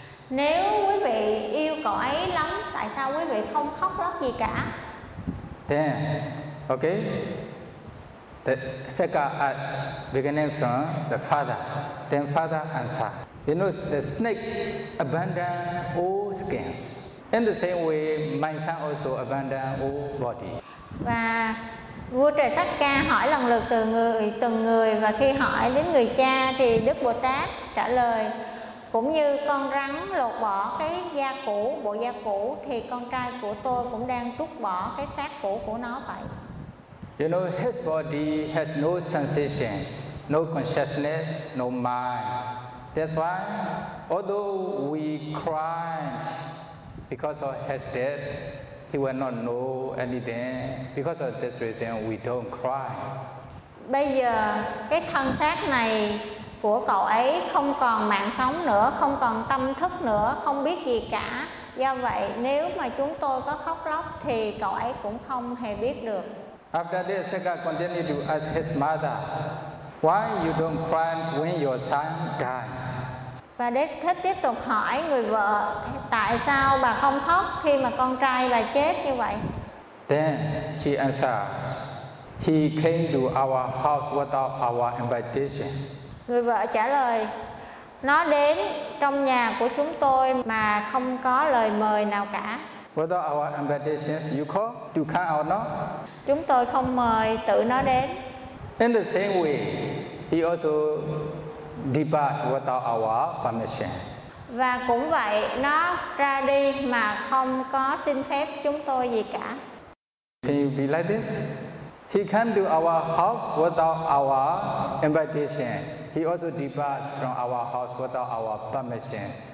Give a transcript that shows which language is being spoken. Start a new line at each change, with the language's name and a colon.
Vietnamese: Nếu quý vị yêu cậu ấy lắm, tại sao quý vị không khóc lóc gì cả?
English: Then, okay. The second us, beginning from the father, then father answer. You know, the snake abandon all skins. In the same way, my son also abandon all body.
Vietnamese: Và vua trời Sắc Ca hỏi lần lượt từng người và khi hỏi đến người cha thì Đức Bồ Tát trả lời cũng như con rắn lột bỏ cái da cũ, bộ da cũ thì con trai của tôi cũng đang trút bỏ cái xác cũ của nó vậy.
English: You know, his body has no sensations, no consciousness, no mind. That's why, although we cried because of his death, he will not know anything. Because of this reason, we don't cry.
Vietnamese: Bây giờ, cái thân xác này của cậu ấy không còn mạng sống nữa, không còn tâm thức nữa, không biết gì cả. Do vậy, nếu mà chúng tôi có khóc lóc thì cậu ấy cũng không hề biết được.
English: After this, Sakya continued to ask his mother, why you don't cry when your son died?
Vietnamese: Và Đế Thích tiếp tục hỏi người vợ, tại sao bà không khóc khi mà con trai bà chết như vậy?
English: Then she answers, he came to our house without our invitation.
Vietnamese: Người vợ trả lời, nó đến trong nhà của chúng tôi mà không có lời mời nào cả.
English: Without our invitations, you call to come or not?
Vietnamese: Chúng tôi không mời tự nó đến.
English: In the same way, he also depart without our permission.
Vietnamese: Và cũng vậy, nó ra đi mà không có xin phép chúng tôi gì cả.
English: Can you be like this? He came to our house without our invitation. He also depart from our house without our permission.